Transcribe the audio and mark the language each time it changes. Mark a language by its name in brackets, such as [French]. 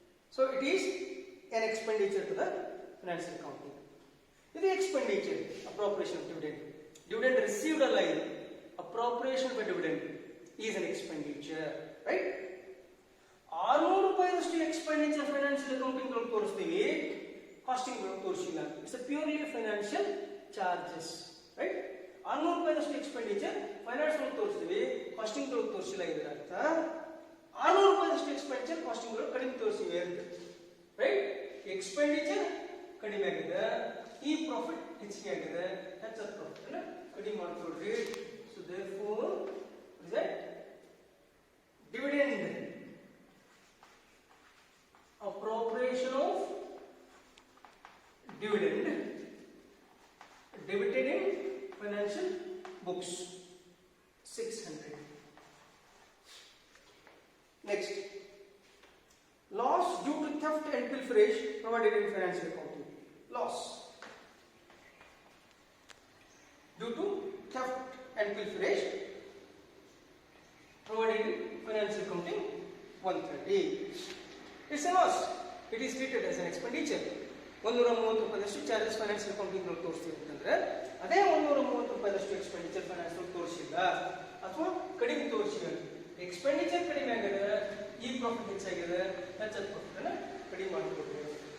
[English] So it is an expenditure to the financial accounting. This expenditure, appropriation of dividend. Dividend received alive, appropriation of a dividend is an expenditure, right? [Kannada] 600 ರೂಪಾಯಿದಷ್ಟು expenditure financial accounting ಗಳು ತೋರಿಸ್ತೀವಿ, casting ಗಳು ತೋರಿಸಿಲ್ಲ. [English] It's a purely financial charges, right? [Kannada] 600 ರೂಪಾಯಿದಷ್ಟು expenditure finance ಗಳು ತೋರಿಸ್ತೀವಿ, casting ಗಳು ತೋರಿಸಿಲ್ಲ. ಇದರ ಅರ್ಥ 600 ರೂಪಾಯಿದಷ್ಟು ಎಕ್ಸ್ಪೆಂಡಿಚರ್ ಕಾಸ್ಟಿಂಗ್ ಗಳು ಕಡಿಮೆ ತೋರಿಸಿವೆ ಅಂತ, ರೈಟ್? ಎಕ್ಸ್ಪೆಂಡಿಚರ್ ಕಡಿಮೆ ಆಗಿದೆ, ಈ ಪ್ರಾಫಿಟ್ ಹೆಚ್ಚಿಗೆ ಆಗಿದೆ, ಹೆಚ್ಚದ ಪ್ರಾಫಿಟ್ ಅನ್ನ ಕಡಿಮೆ ಮಾಡ್ಕೊಳ್ರಿ. [English] So therefore result dividend appropriation of dividend debited in financial books 600. Next, loss due to theft and pilferage provided in financial accounting. Loss due to theft and pilferage provided in financial accounting 130. It's a loss. It is treated as an expenditure. [Kannada] 130 ರೂಪಾಯಿದಷ್ಟು charges financial accounting ನಲ್ಲಿ ತೋರಿಸ್ತೀವಿ ಅಂತಂದ್ರೆ ಅದೇ 130 ರೂಪಾಯಿದಷ್ಟು expenditure finance ತೋರಿಸಿಲ್ಲ ಅಥವಾ ಕಡಿಮೆ ತೋರಿಸಿಲ್ಲ. Expenditure ಕಡಿಮೆ ಆಗಿದೆ, ಈ ಪ್ರಾಫಿಟ್ ಹೆಚ್ಚಾಗಿದೆ, ಹೆಚ್ಚದ ಪ್ರಾಫಿಟ್ ಅನ್ನ ಕಡಿಮೆ ಮಾಡಿಕೊಡ್ಬೇಕು.